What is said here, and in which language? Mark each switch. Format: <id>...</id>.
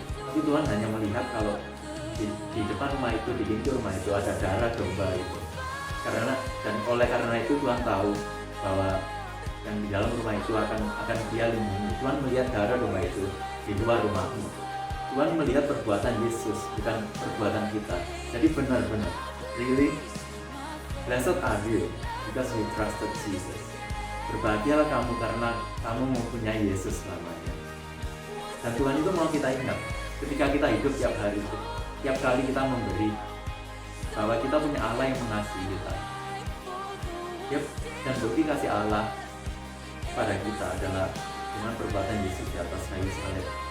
<id>Tapi Tuhan hanya melihat kalau di depan rumah itu, di pintu rumah itu ada darah domba itu. Dan oleh karena itu Tuhan tahu bahwa yang di dalam rumah itu akan Dia lindungi. Tuhan melihat darah domba itu di luar rumahmu. Tuhan melihat perbuatan Yesus, bukan perbuatan kita. Jadi benar-benar,</id> <en>really, blessed are you because you trusted Jesus.</en> <id>Berbahagialah kamu karena kamu mempunyai Yesus selamanya. Dan Tuhan itu mau kita ingat ketika kita hidup tiap hari itu, tiap kali kita memberi, bahwa kita punya Allah yang mengasihi kita. Yep. Dan bukti kasih Allah pada kita adalah dengan perbuatan Yesus di atas kayu salib.</id>